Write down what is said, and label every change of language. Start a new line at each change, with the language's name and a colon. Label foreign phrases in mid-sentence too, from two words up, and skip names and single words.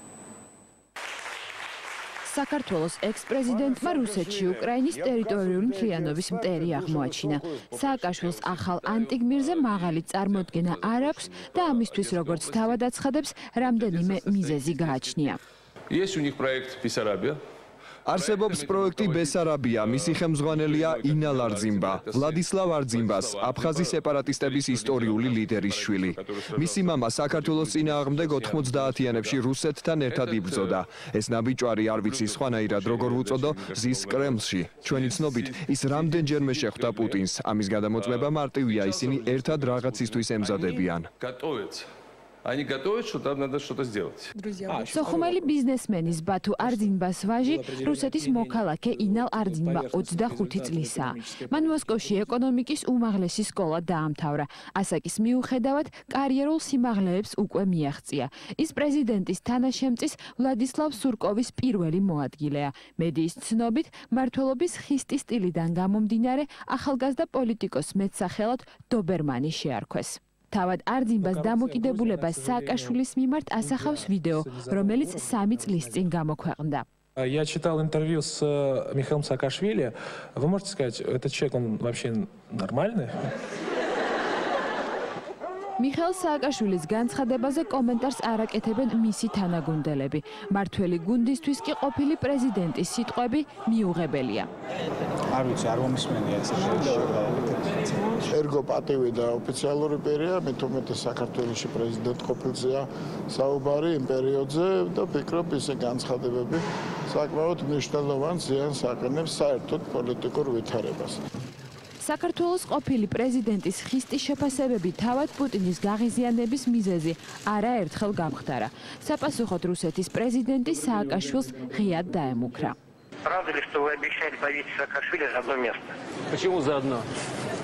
Georgian: საქართველოს ექს-პრეზიდენტმა რუსეთში უკრაინის ტერიტორიული მთლიანობის მტერი აღმოაჩინა. სააკაშვილს ახალ ანტიგმირზე მაღალი წარმოდგენა არ აქვს და ამისთვის, როგორც თავად აცხადებს, რამდენიმე მიზეზი გააჩნია.
Russian: Есть у них проект Бессарабия.
Georgian: არსებობს პროექტი ბესარაბია, მისი ხელმძღვანელია ინალ არძინბა, ვლადისლავ არძინბას, აფხაზის სეპარატისტების ისტორიული ლიდერის შვილი. მისი მამა საქართველოს წინააღმდეგ 90-იანებში რუსეთთან ერთად იბრძოდა. ეს ნაბიჯვარი არ ვიცი სხვანაირად როგორ ვუწოდო, ზის კრემლში. ჩვენი ცნობით, ის რამდენჯერმე შეხვდა პუტინს. ამის გადამოწმება მარტივია, ისინი ერთად რაღაცისთვის ემზადებიან.
Russian: Они готовят, что там надо что-то сделать.
Georgian: სოხუმელი ბიზნესმენის ბათუ არძინბას ვაჟი რუსეთის მოქალაქე ინალ არძინბა 25 წლისაა. მან მოსკოვში ეკონომიკის უმაღლესი სკოლა დაამთავრა. ასაკის მიუხედავად კარიერულ სიმაღლეებს უკვე მიაღწია. ის პრეზიდენტის თანაშემწის ვლადისლავ სურკოვის პირველი მოადგილეა. მედიის ცნობით, მმართველობის ხისტი სტილიდან გამომდინარე, ახალგაზრდა პოლიტიკოს მეტსახელად დობერმანი შეარქვეს. თავად არძინბას დამოკიდებულებას სააკაშვილის მიმართ ასახავს ვიდეო, რომელიც 3 წლის წინ გამოქვეყნდა.
Russian: Я читал интервью с Михаилом Саакашвили. Вы можете сказать, этот человек, он вообще нормальный?
Georgian: მიხეილ სააკაშვილის განცხადებაზე კომენტარს არ აკეთებენ მისი თანაგუნდელები. მმართველი გუნდისთვის კი ყოფილი პრეზიდენტის სიტყვები მიუღებელია. არ ვიცი, არ მომისმენია ეს შედეგი. ერგო პატივი და ოფიციალური პირია, მithumetes საქართველოში პრეზიდენტ ყოფილზეა საუბარი იმ პერიოდზე და ფიქრობ ისე განცხადებები საკმაოდ მნიშვნელოვან ზიანს აყენებს საერთოდ პოლიტიკურ ვითარებას. საქართველოს ყოფილი პრეზიდენტის ხისტის შეფასებები თავად პუტინის გაღიზიანების მიზეზი არაერთხელ გამხდარა. საპასუხოდ რუსეთის პრეზიდენტი სააკაშვილს ღიად დაემუქრა.
Russian: Правда ли, что вы обещали повесить Саакашвили за одно место? Почему за одно?